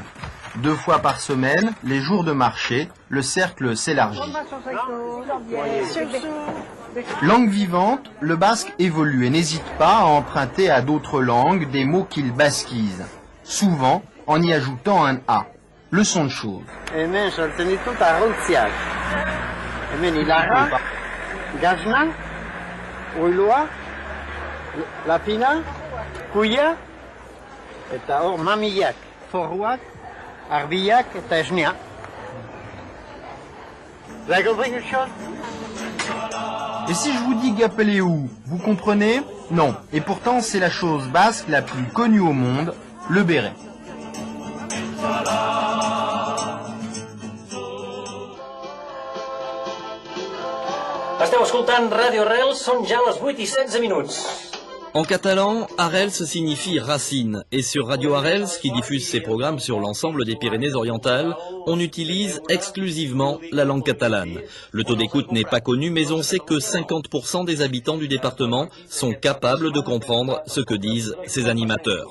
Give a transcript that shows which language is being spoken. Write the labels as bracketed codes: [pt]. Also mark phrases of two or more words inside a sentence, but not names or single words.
[fr] 2 fois par semaine, les jours de marché, le cercle s'élargit. Langue vivante, le basque évolue et n'hésite pas à emprunter à d'autres langues des mots qu'il basquise, souvent en y ajoutant un A. Leçon de choses. [eu] Lapina, Kuya, eta hor mamiak, forroak, arbiak eta esnea. [fr] Vous avez compris quelque chose? Et si je vous dis Gapeleu, vous comprenez? Non. Et pourtant, c'est la chose basque la plus connue au monde, le béret. [ca] Esteu escoltant Radio Arrels, són ja les 8:16. [fr] En catalan, Arrels signifie racine, et sur Radio Arrels, qui diffuse ses programmes sur l'ensemble des Pyrénées-Orientales, on utilise exclusivement la langue catalane. Le taux d'écoute n'est pas connu, mais on sait que 50% des habitants du département sont capables de comprendre ce que disent ces animateurs.